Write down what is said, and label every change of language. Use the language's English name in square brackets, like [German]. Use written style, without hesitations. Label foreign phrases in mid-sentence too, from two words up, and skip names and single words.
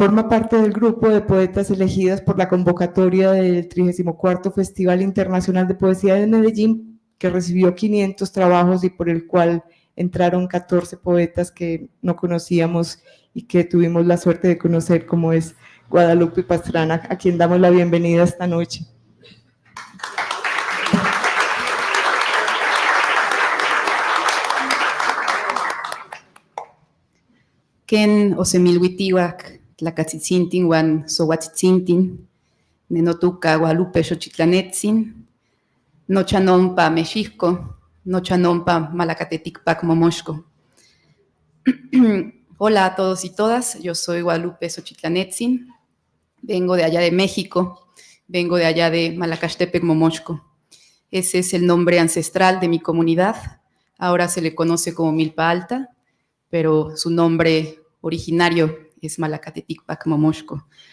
[Spanish] Forma parte del grupo de poetas elegidas por la convocatoria del 34º Festival Internacional de Poesía de Medellín, que recibió 500 trabajos y por el cual entraron 14 poetas que no conocíamos y que tuvimos la suerte de conocer, como es Guadalupe Pastrana, a quien damos la bienvenida esta noche. [Nahuatl languages] Ken osemilhuitihuac, tlacatzitzintin uan sohuatzitzintin, nenotuca Guadalupe Xochitlanetzin, nochanompa Mexicco, nochanompa Malacateticpac Momoxco. [Spanish] Hola a todos y todas, yo soy Guadalupe Xochitlanetzin, vengo de allá de México, vengo de allá de Malacaxtepec Momoxco. Ese es el nombre ancestral de mi comunidad, ahora se le conoce como Milpa Alta, pero su nombre originario es Malacateticpac Momoxco.